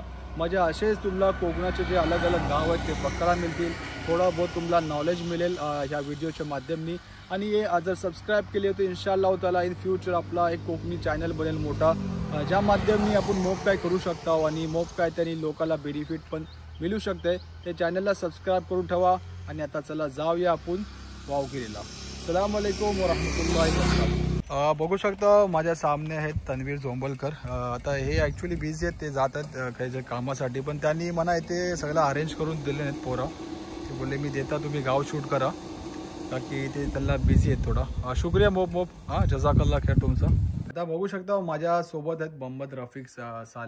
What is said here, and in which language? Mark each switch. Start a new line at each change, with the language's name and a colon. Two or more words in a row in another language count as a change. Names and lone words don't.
Marathi: म्हणजे असेच तुम्हाला कोकणाचे जे अलग अलग गाव आहेत ते बघायला मिळतील, थोडा बहुत तुम्हाला नॉलेज मिळेल ह्या व्हिडिओच्या माध्यमाने। आणि हे जर सबस्क्राईब केले तर
Arabic: إن شاء الله تعالى
English: in future
Marathi: आपला एक कोकणी चॅनल बनेल मोठा, ज्या माध्यमाने आपण मोप काय करू शकता आणि मोप काय त्यांनी लोकांना बेनिफिट पण मिळू शकते। ते चॅनलला सबस्क्राईब करून ठेवा। आणि आता चला जाऊया आपण वाघिरेला।
Arabic: السلام عليكم ورحمة الله وبركاته.
Marathi: बघू शकता माझ्या सामने आहेत तन्वीर झोंबलकर। आता हे
English: actually busy
Marathi: आहेत, ते जातात काही कामासाठी, पण त्यांनी मला इथे सगळं अरेंज करून दिले नाहीत पोरं। ते बोलले मी देता, तुम्ही गाव शूट करा, बाकी ते त्यांना बिझी आहेत थोडा। शुक्रिया मोप हां,
Arabic: جزاك الله خير
Marathi: तुमचा। आता बघू शकता माझ्यासोबत आहेत मोहम्मद रफिक साले।